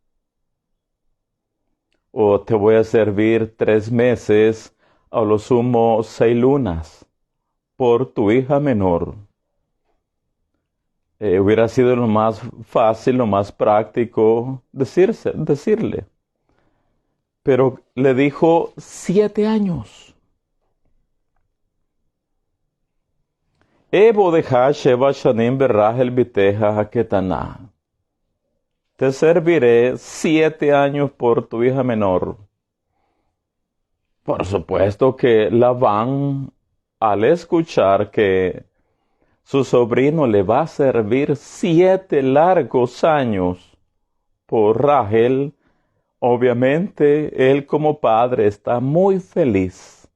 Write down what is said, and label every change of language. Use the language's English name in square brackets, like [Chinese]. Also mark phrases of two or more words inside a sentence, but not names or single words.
[Spanish] O te voy a servir 3 meses, a lo sumo 6 lunas, por tu hija menor. Hubiera sido lo más fácil, lo más práctico decirle. Pero le dijo 7 años. [Hebrew] אעבדך שבע שנים ברחל בתך הקטנה. [Spanish] Te serviré 7 años por tu hija menor. Por supuesto que Labán, al escuchar que su sobrino le va a servir 7 largos años por Rachel, obviamente él como padre está muy feliz.